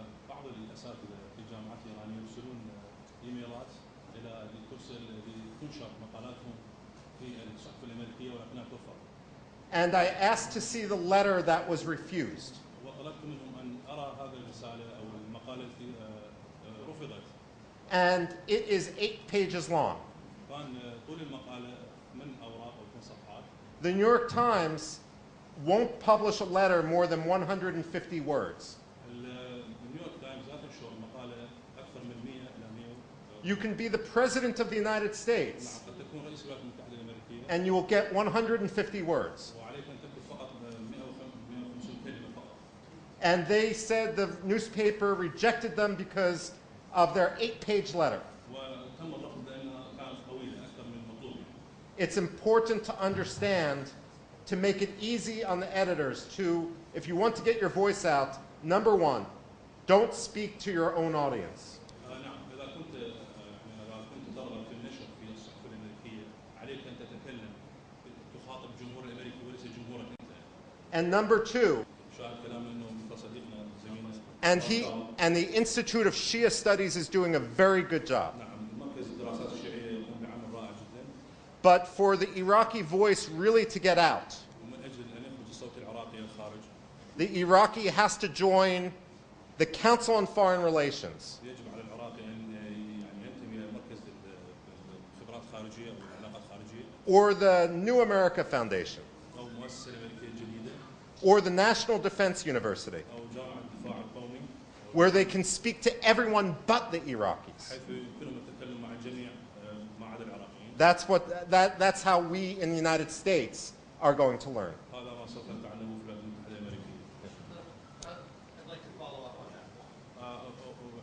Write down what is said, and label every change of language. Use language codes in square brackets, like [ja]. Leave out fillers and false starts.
[ar] بعض الأساتذة في الجامعات الإيرانية يرسلون إيميلات إلى لتنشر مقالاتهم في الصحف الأمريكية ولكنها ترفض. [en] And I asked to see the letter that was refused. [ar] وطلبت منهم أن أرى هذه الرسالة أو المقالة التي رفضت. [en] And it is 8 pages long. [ar] كان طول المقالة من أوراق أو 8 صفحات. [en] The New York Times won't publish a letter more than 150 words. [ar] النيويورك تايمز لا تنشر مقالة أكثر من 100 إلى 100. [en] You can be the President of the United States, [ar] قد تكون رئيس الولايات المتحدة الأمريكية. [en] and you will get 150 words. [ar] وعليك أن تكتب فقط 150 كلمة فقط. [en] And they said the newspaper rejected them because of their 8-page letter. [ar] وتم الرفض لأنها كانت طويلة أكثر من المطلوب. [en] It's important to understand, to make it easy on the editors to, if you want to get your voice out, number one, don't speak to your own audience. [ar] نعم، إذا كنت ترغب في النشر في الصحف الأمريكية، عليك أن تتكلم تخاطب الجمهور الأمريكي وليس جمهورك أنت. [en] And number two, [ar] شاهد كلام إنه صديقنا زميلنا. [en] And the Institute of Shia Studies is doing a very good job. [ar] نعم، مركز الدراسات الشيعية يقوم بعمل رائع جدا. [en] But for the Iraqi voice really to get out, [ar] ومن أجل أن يخرج الصوت العراقي إلى الخارج. [en] the Iraqi has to join the Council on Foreign Relations. [ar] يجب على العراقي أن ينتمي إلى مركز الخبرات الخارجية أو العلاقات الخارجية. [en] Or the New America Foundation. [ar] أو مؤسسة أمريكية جديدة. [en] Or the National Defense University. [ar] أو جامعة الدفاع القومي. [en] Where they can speak to everyone but the Iraqis. [ar] حيث يمكنهم التكلم مع الجميع ما عدا العراقيين. [en] That's how we in the United States are going to learn. [ar] هذا ما سوف نتعلمه في الولايات المتحدة الأمريكية. [en] I'd like to follow up on that.